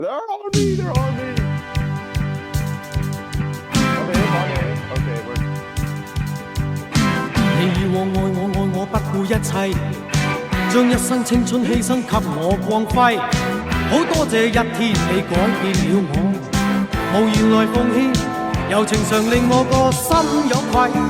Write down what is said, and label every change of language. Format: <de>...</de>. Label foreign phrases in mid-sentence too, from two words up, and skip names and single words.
<en>They're on me. They're on me. Okay, okay, we're.</en> <yue>你以往愛我不顧一切，將一生青春犧牲給我光輝。好多謝一天你改變了我，無言來奉獻，柔情常令我個心有愧。</yue>